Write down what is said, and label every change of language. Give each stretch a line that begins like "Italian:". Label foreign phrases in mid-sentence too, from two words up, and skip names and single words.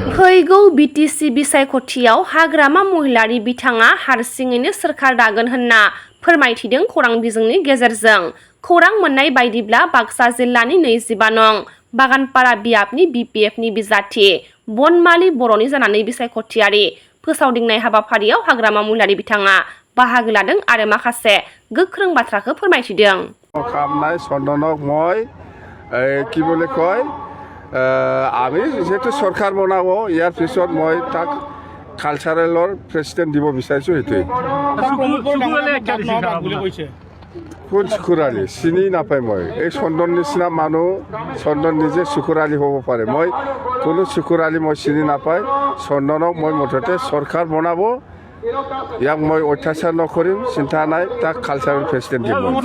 Bodo: फैगौ बिटिसि बिसायख'थियाव हाग्रामा महिलारि बिथाङा हारसिङैनो सोरखार दागोन होनना फोरमायथिदों खौरां बिजोंनि गेजेरजों खौरां मोननाय बायदिब्ला बाक्सा जिल्लानि 25 नं बागानपारा बियाबनि बिपिएफनि बिजाथि बनमालि बर'नि जानानै बिसायख'थियारि फोसावदिंनाय हाबाफारियाव हाग्रामा महिलारि बिथाङा बाहागो लादों आरो माखासे गोख्रों बाथ्राखौ फोरमायथिदों खामनाय सन्दनक
Assamese: মই কি বলে কয় আমি যেহেতু সরকার বনাব ইয়ার পিছত মই তাক
English: cultural president
Assamese: দিব বিচাৰিছো সেইটোৱে কোন চুকুৰালি চিনি নাপায় মই এই চন্দন নিচিনা মানুহ চন্দন নিজে চুকুৰালি হ'ব পাৰে মই কোনো চুকুৰালি মই চিনি নাপায় চন্দনক মই মুঠতে চৰকাৰ বনাব ইয়াক মই অত্যাচাৰ নকৰিম চিন্তা নাই তাক
English: cultural president
Assamese: দিব